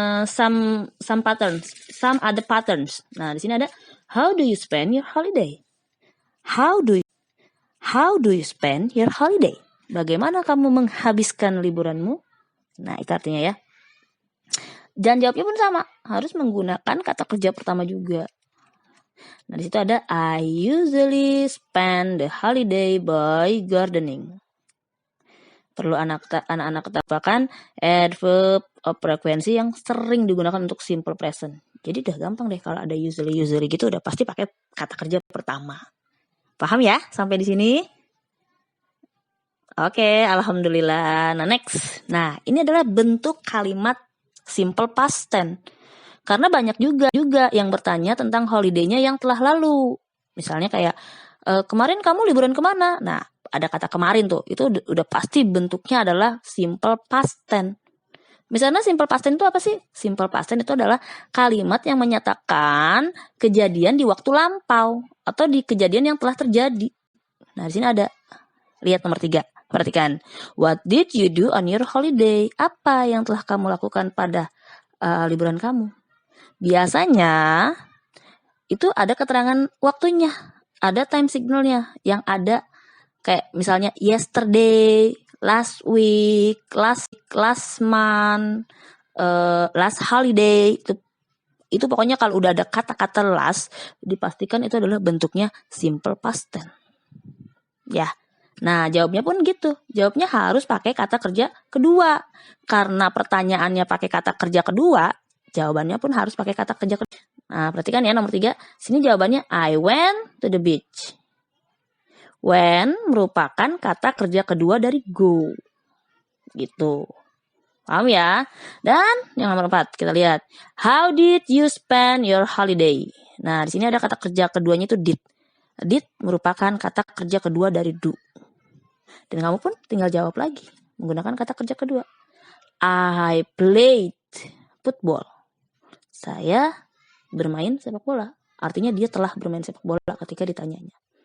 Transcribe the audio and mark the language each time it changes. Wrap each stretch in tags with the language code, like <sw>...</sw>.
<en>Some patterns, some other patterns.</en> <id>Nah, di sini ada</id> <en>how do you spend your holiday? How do you spend your holiday?</en> <id>Bagaimana kamu menghabiskan liburanmu? Nah, itu artinya ya. Dan jawabnya pun sama, harus menggunakan kata kerja pertama juga. Nah, di situ ada</id> <en>I usually spend the holiday by gardening.</en> <id>Perlu anak-anak ketahuan adverb of frekuensi yang sering digunakan untuk simple present. Jadi udah gampang deh kalau ada usually gitu udah pasti pakai kata kerja pertama. Paham ya sampai di sini? Oke, alhamdulillah. Nah, next. Nah, ini adalah bentuk kalimat simple past tense. Karena banyak juga yang bertanya tentang holiday-nya yang telah lalu. Misalnya kayak, kemarin kamu liburan kemana? Nah, ada kata kemarin tuh. Itu udah pasti bentuknya adalah simple past tense. Misalnya simple past tense itu apa sih? Simple past tense itu adalah kalimat yang menyatakan kejadian di waktu lampau atau di kejadian yang telah terjadi. Nah, di sini ada. Lihat nomor 3. Perhatikan.</id> <en>What did you do on your holiday?</en> <id>Apa yang telah kamu lakukan pada liburan kamu? Biasanya itu ada keterangan waktunya. Ada time signalnya yang ada kayak misalnya</id> <en>yesterday, last week, last month, last holiday.</en> <id>Itu pokoknya kalau udah ada kata-kata last, dipastikan itu adalah bentuknya simple past tense. Ya. Nah, jawabnya pun gitu. Jawabnya harus pakai kata kerja kedua. Karena pertanyaannya pakai kata kerja kedua, jawabannya pun harus pakai kata kerja kedua. Nah, perhatikan ya nomor 3. Sini jawabannya</id> <en>I went to the beach.</en> <id>When merupakan kata kerja kedua dari go. Gitu. Paham ya? Dan yang nomor 4, kita lihat.</id> <en>How did you spend your holiday?</en> <id>Nah, di sini ada kata kerja keduanya itu did. Did merupakan kata kerja kedua dari do. Dan kamu pun tinggal jawab lagi menggunakan kata kerja kedua.</id> <en>I played football.</en> <id>Saya bermain sepak bola. Artinya dia telah bermain sepak bola ketika ditanyanya.</id>